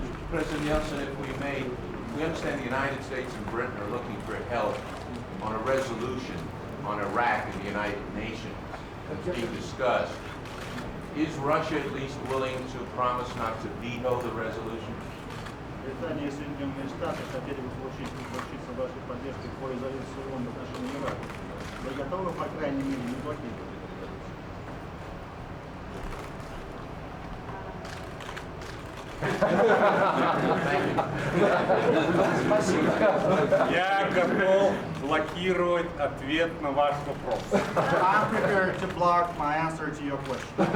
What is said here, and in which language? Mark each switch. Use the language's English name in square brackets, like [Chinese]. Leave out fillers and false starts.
[English] President Yeltsin, if we may, we understand the United States and Britain are looking for help on a resolution on Iraq in the United Nations that's being discussed. Is Russia at least willing to promise not to veto the resolution? [Russian] Британия и Соединенные Штаты хотели бы получиться вашей поддержкой по резолюции ООН в отношении Ирака. Вы готовы, по крайней мере, не блокировать? Я готов блокировать ответ на ваш вопрос. [English] I'm prepared to block my answer to your question.